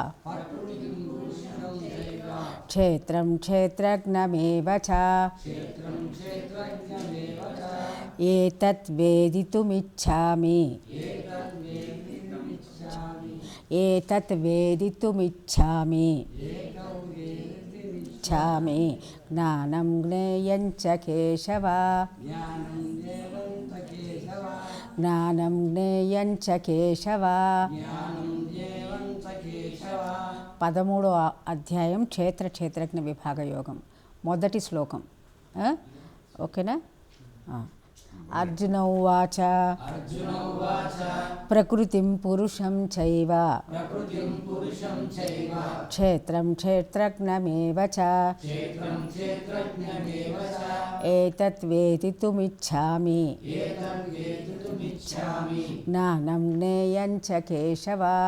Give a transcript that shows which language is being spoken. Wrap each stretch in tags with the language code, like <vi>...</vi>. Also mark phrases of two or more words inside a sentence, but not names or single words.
<sa>क्षेत्रं क्षेत्रज्ञमेव च एतत् वेदितुमिच्छामि ज्ञानं ज्ञेयं च केशव।</sa> <te>పదమూడవ అధ్యాయం క్షేత్ర క్షేత్రజ్ఞ విభాగ యోగం మొదటి శ్లోకం. ఓకేనా?</te> <sa>అర్జున ఉవాచ ప్రకృతిం పురుషం చైవ క్షేత్రం క్షేత్రజ్ఞమేవ చ ఏతత్ వేదితుమిచ్ఛామి జ్ఞానం జ్ఞేయం చ కేశవ.</sa>